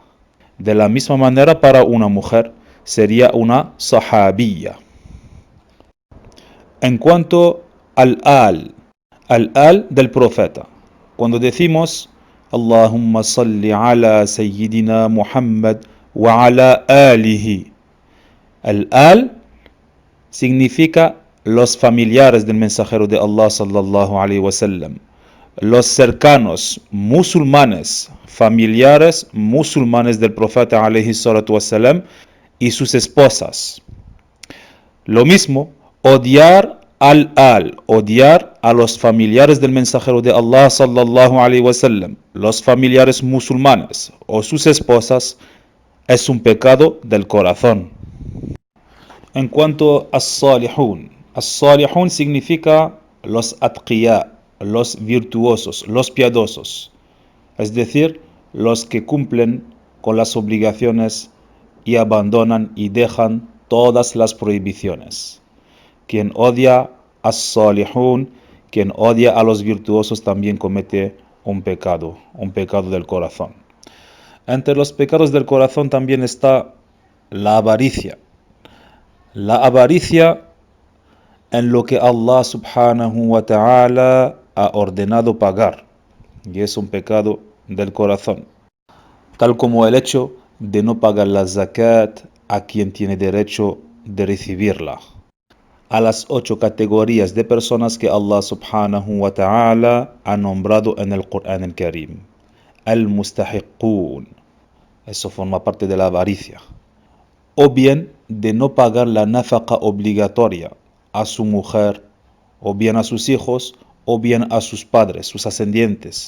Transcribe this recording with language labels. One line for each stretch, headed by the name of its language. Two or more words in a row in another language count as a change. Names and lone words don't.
Spanish: De la misma manera, para una mujer sería una sahabiyya. En cuanto al del profeta, cuando decimos
Arabic: اللهم صل على سيدنا محمد وعلى آله,
Spanish: al significa los familiares del mensajero de Allah
Arabic: صلى الله عليه وسلم,
Spanish: los cercanos musulmanes, familiares musulmanes del profeta
Arabic: عليه الصلاة والسلام
Spanish: y sus esposas. Lo mismo, odiar odiar a los familiares del mensajero de Allah
Arabic: صلى الله عليه وسلم,
Spanish: los familiares musulmanes o sus esposas, es un pecado del corazón. En cuanto a as-salihun significa los atqiya, los virtuosos, los piadosos, es decir, los que cumplen con las obligaciones y abandonan y dejan todas las prohibiciones. Quien odia as-salihun, quien odia a los virtuosos, también comete un pecado del corazón. Entre los pecados del corazón también está la avaricia. La avaricia en lo que
Arabic: الله سبحانه وتعالى
Spanish: ha ordenado pagar, y es un pecado del corazón, tal como el hecho de no pagar la zakat a quien tiene derecho de recibirla. A las 8 categorías de personas que
Arabic: الله سبحانه وتعالى
Spanish: ha nombrado en el Qur'an al-Karim. Al-mustahiqun, eso forma parte de la avaricia. O bien de no pagar la nafaqa obligatoria a su mujer, o bien a sus hijos, o bien a sus padres, sus ascendientes.